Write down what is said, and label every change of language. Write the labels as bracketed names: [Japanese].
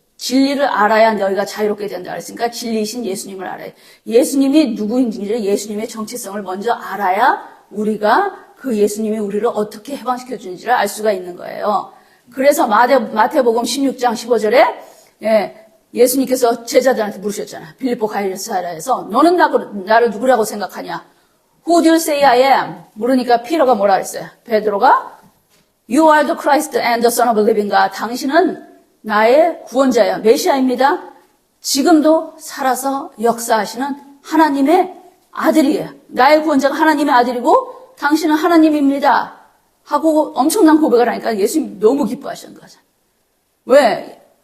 [Korean] 진리를 알아야 너희가 자유롭게 된다 그랬으니까 진리이신 예수님을 알아야, 예수님이 누구인지를, 예수님의 정체성을 먼저 알아야 우리가 그 예수님이 우리를 어떻게 해방시켜 주는지를 알 수가 있는 거예요. 그래서 마태복음 16장 15절에 예수님께서 제자들한테 물으셨잖아요. 빌립보 가이사랴에서 너는 나를 누구라고 생각하냐? [English] Who do you say I am? [Korean] 물으니까 피터가 뭐라 그랬어요? [English] 베드로가 You are the Christ and the Son of the living God. [Korean] 당신은 나의 구원자야, 메시아입니다. 지금도 살아서 역사하시는 하나님의 아들이에요. 나의 구원자가 하나님의 아들이고 당신은 하나님입니다. 하고 엄청난 고백을 하니까 예수님이 너무 기뻐하시는 거죠. 왜?